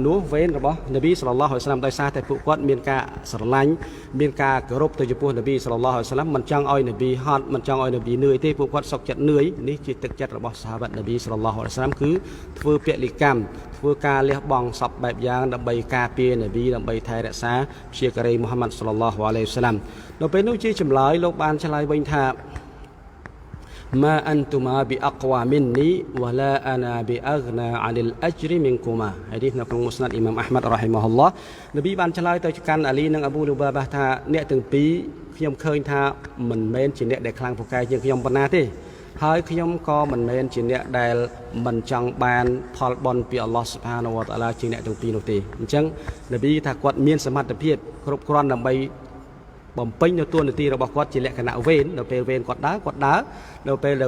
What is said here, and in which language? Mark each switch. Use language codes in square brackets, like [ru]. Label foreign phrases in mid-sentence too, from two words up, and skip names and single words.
[km] នួសវេនរបស់នប៊ី [ar] صلى الله عليه وسلم [km] ដោយសារតែពួកគាត់មានការស្រឡាញ់មានការគោរពទៅចំពោះនប៊ី [ar] صلى الله عليه وسلم [km] មិនចង់ឲ្យនប៊ីហត់មិនចង់ឲ្យនប៊ីនឿយទេពួកគាត់សុខចិត្តនឿយនេះជាទឹកចិត្តរបស់សាហាបៈនប៊ី [ar] صلى الله عليه وسلم [km] គឺធ្វើពលិកម្មធ្វើការលះបង់សពបែបយ៉ាងដើម្បីការពារនប៊ីដើម្បីថែរក្សាព្យាការីមូហាម៉ាត់ [ar] صلى الله عليه وسلم [km] នៅពេលនោះជាចម្លើយលោកបានឆ្លើយវិញថា [ar] ما أنتما بأقوى مني ولا أنا بأغنى عن الأجر منكما [km] ហើយនេះនៅក្នុងមុស្ណាត់អ៊ីម៉ាមអាហ្មាត់ [ar] رحمه الله [km] នប៊ីបានឆ្លើយទៅកាន់អាលីនិងអាប៊ូលូបាបាថាអ្នកទាំងពីរខ្ញុំឃើញថាមិនមែនជាអ្នកដែលខ្លាំងពូកែជាងខ្ញុំប៉ុណ្ណាទេហើយខ្ញុំក៏មិនមែនជាអ្នកដែលមិនចង់ បានផលបុណ្យពីអល់ឡោះ [ar] سبحانه وتعالى [km] ជាអ្នកទាំងពីរនោះទេអញ្ចឹងនប៊ីថាគាត់មានសមត្ថភាពគ្រប់គ្រាន់ដើម្បីបំពេញនៅតួនាទីរបស់គាត់ជាលក្ខណៈវេននៅពេលវេនគាត់ដើរនៅពេលដែល